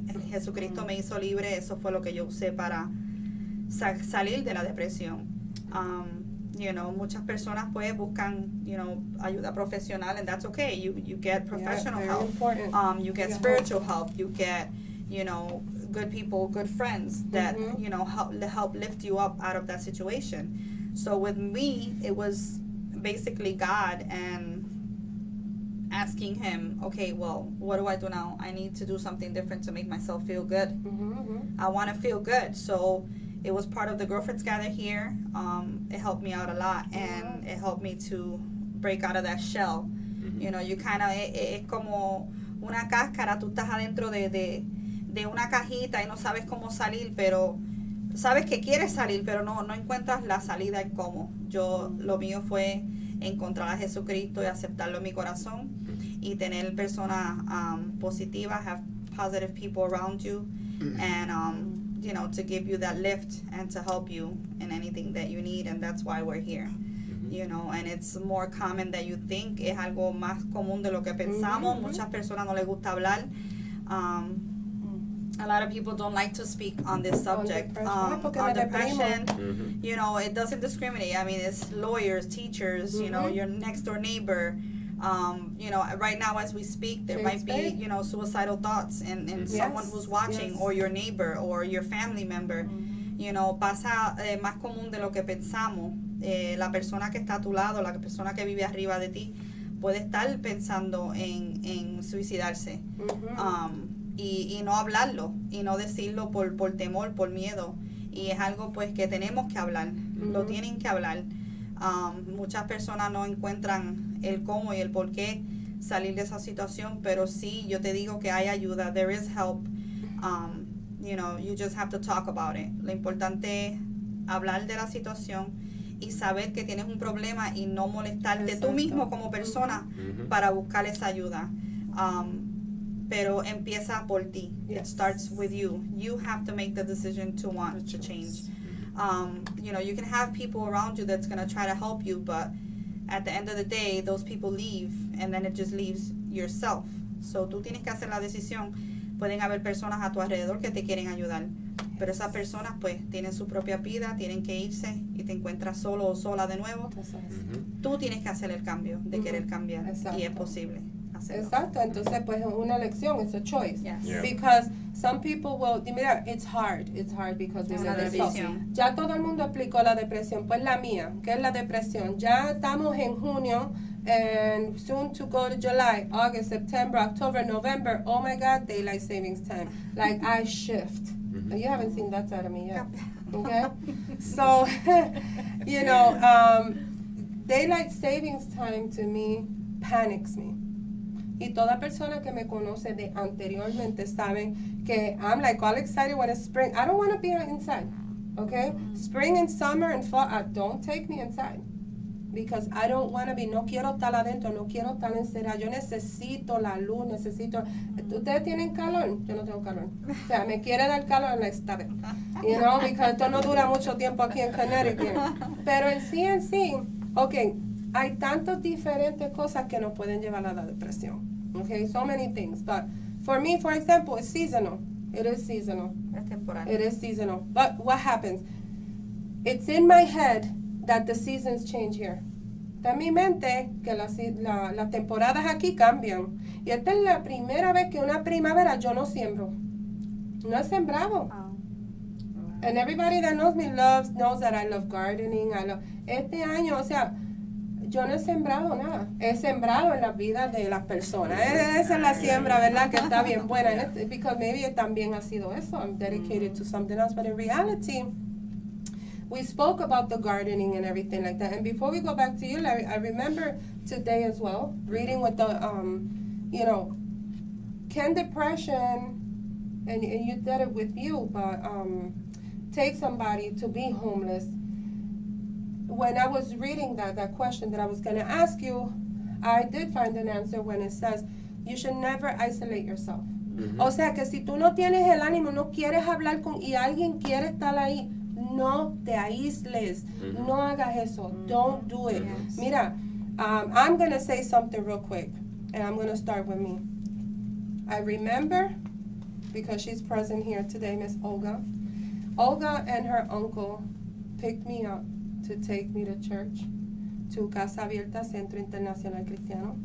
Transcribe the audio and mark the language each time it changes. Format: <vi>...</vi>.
<es>Jesucristo me hizo libre. Eso fue lo que yo usé para salir de la depresión. Muchas personas pues buscan, ayuda profesional,</es> <en>and that's okay. You get professional help. Important. You get spiritual help. You get, good people, good friends that, help lift you up out of that situation. So with me, it was basically God and asking Him, okay, well, what do I do now? I need to do something different to make myself feel good. I want to feel good. So it was part of the Girlfriends Gather here. It helped me out a lot, and it helped me to break out of that shell. You kind of,</en> <es>es como una cáscara. Tú estás adentro de una cajita y no sabes cómo salir, pero sabes que quieres salir, pero no encuentras la salida en cómo. Lo mío fue encontrar a Jesucristo y aceptarlo en mi corazón y tener personas positivas,</es> <en>have positive people around you, and to give you that lift and to help you in anything that you need, and that's why we're here. And it's more common than you think.</en> <es>Es algo más común de lo que pensamos. Muchas personas no les gusta hablar.</es> <en>A lot of people don't like to speak on this subject. On depression, it doesn't discriminate. I mean, it's lawyers, teachers, your next door neighbor, You know, right now as we speak, there might be, you know, suicidal thoughts in someone who's watching, or your neighbor, or your family member.</en> <es>You know, pasa más común de lo que pensamos. La persona que está a tu lado, la persona que vive arriba de ti, puede estar pensando en suicidarse. Y no hablarlo, y no decirlo por temor, por miedo. Y es algo pues que tenemos que hablar, lo tienen que hablar. Muchas personas no encuentran el cómo y el por qué salir de esa situación, pero sí, yo te digo que hay ayuda,</es> <en>there is help. You know, you just have to talk about it.</en> <es>Lo importante es hablar de la situación y saber que tienes un problema y no molestarte tú mismo como persona para buscar esa ayuda. Pero empieza por ti.</es> <en>It starts with you. You have to make the decision to want to change. You know, you can have people around you that's going to try to help you, but at the end of the day, those people leave, and then it just leaves yourself.</en> <es>So tú tienes que hacer la decisión. Pueden haber personas a tu alrededor que te quieren ayudar, pero esas personas pues tienen su propia vida, tienen que irse y te encuentras solo o sola de nuevo. Tú tienes que hacer el cambio, de querer cambiar, y es posible. Exacto, entonces pues una elección,</es> <en>it's a choice. Yeah. Because some people will, mira, it's hard because</en> <es>Es una decisión. Ya todo el mundo explicó la depresión, pues la mía, ¿qué es la depresión? Ya estamos en junio,</es> <en>and soon to go to July, August, September, October, November, oh my God, daylight savings time. Like I shift. You haven't seen that side of me yet. Okay? So, you know, daylight savings time to me panics me.</en> <es>Y toda persona que me conoce de anteriormente saben que</es> <en>I'm like all excited when it's spring. I don't want to be inside, okay? Spring and summer and fall, don't take me inside. Because I don't want to be,</en> <es>no quiero estar adentro, no quiero estar encerrada. Yo necesito la luz, necesito... ¿Ustedes tienen calor? Yo no tengo calor. O sea, me quiere dar calor,</es> <en>like, stop it. You know, because</en> <es>esto no dura mucho tiempo aquí en Connecticut. Pero en sí, okay, hay tantas diferentes cosas que nos pueden llevar a la depresión.</es> <en>Okay, so many things. But for me, for example, it's seasonal. It is seasonal.</en> <es>Es temporal.</es> <en>It is seasonal. But what happens? It's in my head that the seasons change here.</en> <es>Está en mi mente que las temporadas aquí cambian. Y esta es la primera vez que una primavera yo no siembro. No he sembrado.</es> <en>And everybody that knows me knows that I love gardening.</en> <es>Este año, o sea, yo no he sembrado nada. He sembrado en la vida de las personas. Esa es la siembra, ¿verdad? Que está bien buena.</es> <en>Because maybe</en> <es>también ha sido eso.</es> <en>I'm dedicated to something else. But in reality, we spoke about the gardening and everything like that. And before we go back to you, Larry, I remember today as well, reading with the, you know, can depression, and you did it with you, but take somebody to be homeless? When I was reading that question that I was going to ask you, I did find an answer when it says, you should never isolate yourself.</en> <es>O sea, que si tú no tienes el ánimo, no quieres hablar con, y alguien quiere estar ahí, no te aísles. No hagas eso.</es> <en>Don't do it. Mira, I'm going to say something real quick, and I'm going to start with me. I remember, because she's present here today, Miss Olga. Olga and her uncle picked me up to take me to church, to Casa Abierta, Centro Internacional Cristiano.</en>